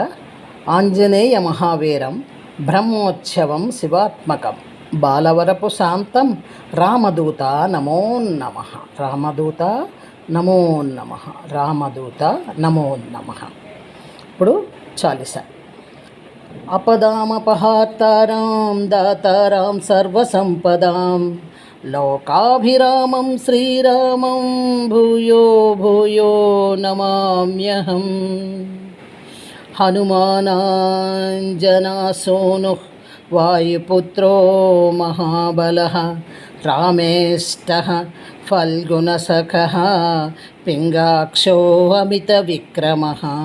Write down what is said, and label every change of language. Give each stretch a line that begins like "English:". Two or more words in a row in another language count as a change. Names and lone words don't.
Sanskrit: ఆంజనేయ మహావీరం బ్రహ్మోత్సవం శివాత్మకం బాలవరపు శాంతం రామదూత నమో నమః. రామదూత నమో నమః. రామదూత నమో నమః.
Telugu: ఇప్పుడు చాలీసా.
Sanskrit: अपदामपहार्तारां दातारां सर्वसम्पदां लोकाभिरामं श्रीरामं भूयो भूयो नमाम्यहम्. हनुमानाञ्जनासूनुः वायुपुत्रो महाबलः रामेष्टः फल्गुनसखः पिङ्गाक्षो अमितविक्रमः.